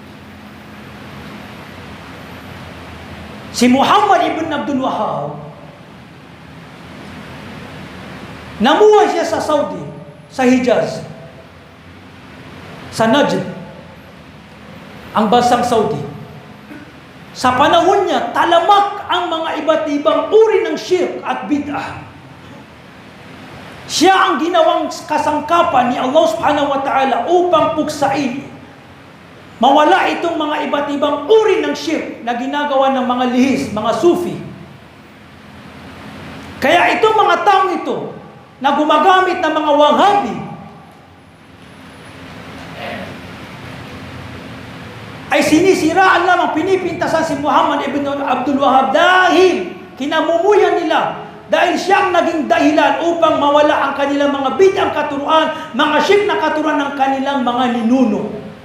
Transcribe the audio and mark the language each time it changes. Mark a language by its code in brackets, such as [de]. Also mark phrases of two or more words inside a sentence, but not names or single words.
[tl] Si Muhammad ibn Abdul Wahhab, namuhay siya sa Saudi, sa Hijaz, sa Najd, ang bansang Saudi. Sa panahon niya, talamak ang mga iba't ibang uri ng shirk at bid'ah. Siya ang ginawang kasangkapan ni [ar] الله سبحانه وتعالى [tl] upang puksain, mawala itong mga iba't ibang uri ng shirk na ginagawa ng mga lihis, mga sufi. Kaya itong mga taong ito na gumagamit ng mga Wahhabi ay sinisiraan lamang, pinipintasan si Muhammad ibn Abdul Wahhab dahil kinamumuyan nila, dahil siyang naging dahilan upang mawala ang kanilang mga bid'ang katuruan, mga shirk na katuruan ng kanilang mga ninuno.